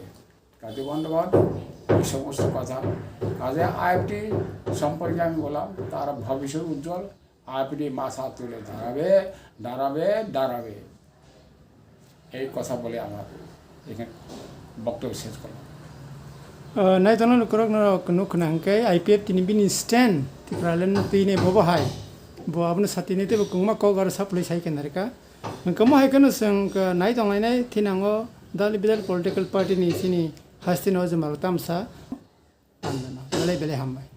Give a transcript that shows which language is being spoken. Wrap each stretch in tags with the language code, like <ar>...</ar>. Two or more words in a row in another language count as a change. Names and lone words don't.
<bn>কাজে বন্ধুগণ, এই সমস্ত কথা। কাজে IPFT সম্পর্কে আমি বললাম, তার ভবিষ্যৎ উজ্জ্বল। IPFT মাথা তুলে দাঁড়াবে। এই কথা বলে আমার এখানে বক্তব্য শেষ করলাম।</bn> <trp>Naidana nukunangkai IPFTni bini stand Tipralandno tine bobo hai bo abno satine te bukungma kogar supply sai kenarika ngkamo hai kanu sang naidong lainai thinango dal bidal political party ni sini hastino jamal tamsa andana bele hambai</trp>